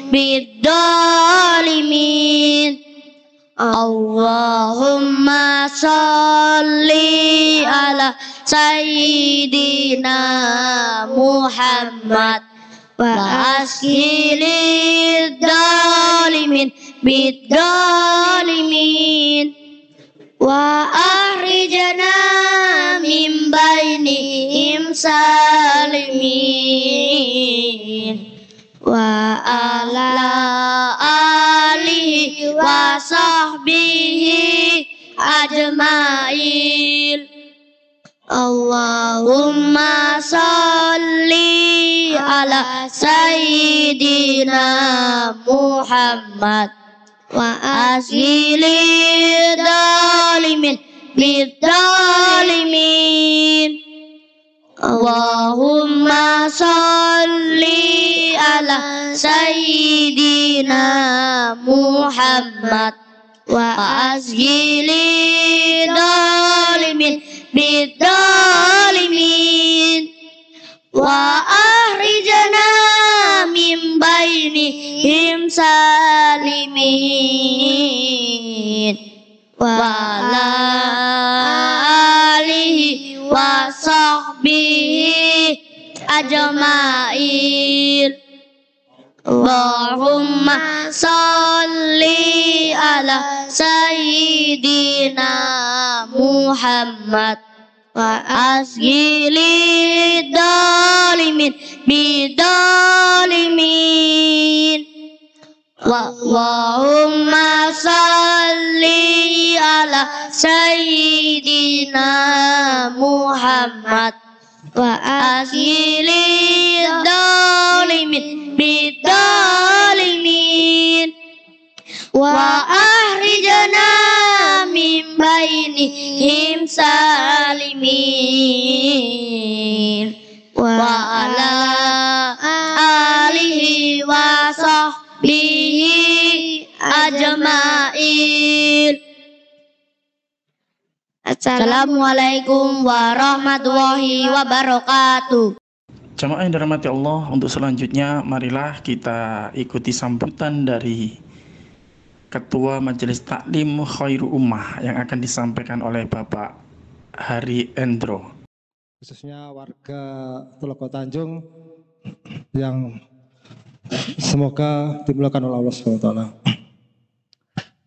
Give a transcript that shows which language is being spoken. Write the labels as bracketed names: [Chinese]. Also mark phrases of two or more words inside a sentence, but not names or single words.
[Arabic] بالظالمين اللهم صل على سيدنا محمد وأشغل الظالمين بالظالمين وأخرجنا من بينهم سالمين وعلى آله وصحبه أجمعين اللهم صل على سيدنا محمد وأشغل الظالمين بالظالمين اللهم صل على سيدنا محمد وأشغل الظالمين بالظالمين وأخرجنا من بينهم سالمين وعلى آله وصحبه أجمعين اللهم صل على سيدنا محمد وأشغل الظالمين بالظالمين اللهم صل على سيدنا محمد وأشغل الظالمين بالظالمين وأخرجنا من بينهم سالمين وعلى آله وصحبه أجمعين. السلام عليكم ورحمة الله وبركاته. [Indonesian] Jamaah yang dirahmati Allah, untuk selanjutnya marilah kita ikuti sambutan dari Ketua Majelis Taklim Khairu Ummah yang akan disampaikan oleh Bapak Hari Endro. Khususnya warga Tuloko Tanjung yang semoga dimulakan oleh Allah SWT.